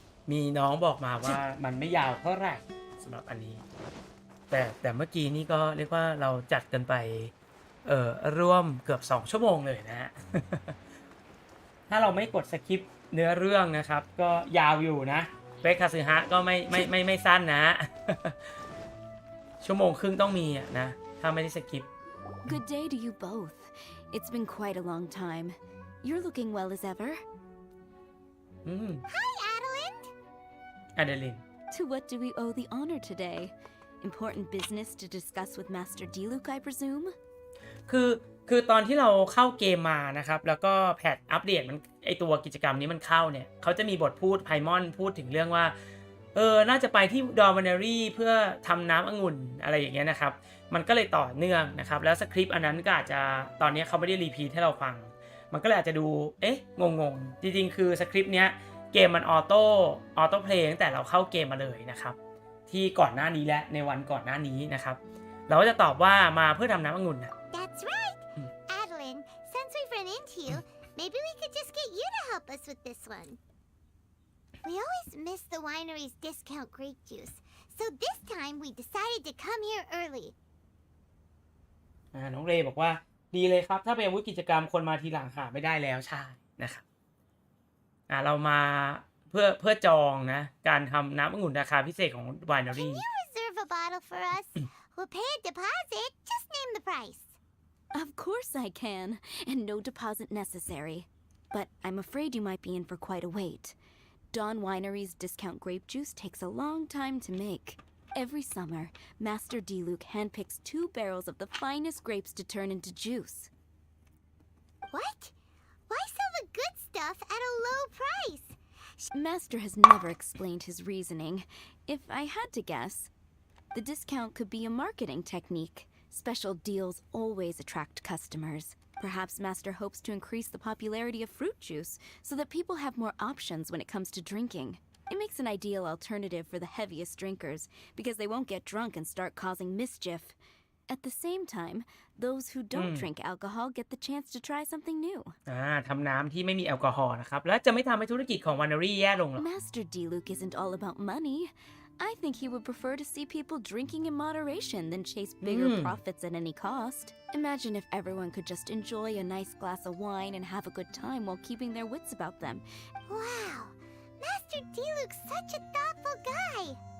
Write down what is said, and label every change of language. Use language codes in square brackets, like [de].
[th] มีน้องบอกมาว่ามันไม่ยาวเท่าไหร่สำหรับอันนี้แต่เมื่อกี้นี่ก็เรียกว่าเราจัดกันไปร่วมเกือบ2 ชั่วโมงเลยนะฮะ ถ้าเราไม่กดสคิปเนื้อเรื่องนะครับก็ยาวอยู่นะเควสคาซึฮะก็ไม่สั้นนะ 1.5 ชั่วโมงต้องมีนะถ้าไม่ได้สคิป [en] Good day to you both. It's been quite a long time. You're looking well as ever. Hi, Adeline. Adeline. To what do we owe the honor today? Important business to discuss with Master Diluc, I presume? [th] คือตอนที่เราเข้าเกมมานะครับแล้วก็แพทอัปเดตมันไอตัวกิจกรรมนี้มันเข้าเนี่ยเขาจะมีบทพูดไพมอนพูดถึงเรื่องว่าน่าจะไปที่ดอร์มานารีเพื่อทำน้ำองุ่นอะไรอย่างเงี้ยนะครับมันก็เลยต่อเนื่องนะครับแล้วสคริปต์อันนั้นก็อาจจะตอนนี้เขาไม่ได้รีพีทให้เราฟังมันก็เลยอาจจะดูงงจริงๆคือสคริปต์เนี้ยเกมมันออโต้เพลย์ตั้งแต่เราเข้าเกมมาเลยนะครับที่ก่อนหน้านี้และในวันก่อนหน้านี้นะครับเราก็จะตอบว่ามาเพื่อทำน้ำองุ่นนะ [en] That's right. Adeline, since we've run into you, maybe we could just get you to help us with this one. We always miss the winery's discount grape juice, so this time we decided to come here early. [th] น้องเรย์บอกว่าดีเลยครับถ้าเป็นอาวุธกิจกรรมคนมาทีหลังหาไม่ได้แล้วใช่นะครับเรามาเพื่อจองนะการทำน้ำองุ่นราคาพิเศษของ winery. [en] Can you reserve a bottle for us? We'll pay a deposit. Just name the price. Of course I can, and no deposit necessary. But I'm afraid you might be in for quite a wait. Dawn Winery's discount grape juice takes a long time to make. Every summer, Master Diluc handpicks 2 barrels of the finest grapes to turn into juice. What? Why sell the good stuff at a low price? Master has never explained his reasoning. If I had to guess, the discount could be a marketing technique. Special deals always attract customers. Perhaps Master hopes to increase the popularity of fruit juice so that people have more options when it comes to drinking. It makes an ideal alternative for the heaviest drinkers because they won't get drunk and start causing mischief. At the same time, those who don't drink alcohol get the chance to try something new. [th] ทำน้ำที่ไม่มีแอลกอฮอล์นะครับและจะไม่ทำให้ธุรกิจของ winery แย่ลงหรอก [en] Master Diluc isn't all about money. I think he would prefer to see people drinking in moderation than chase bigger profits at any cost. Imagine if everyone could just enjoy a nice glass of wine and have a good time while keeping their wits about them. Wow, Master Diluc's such a thoughtful guy.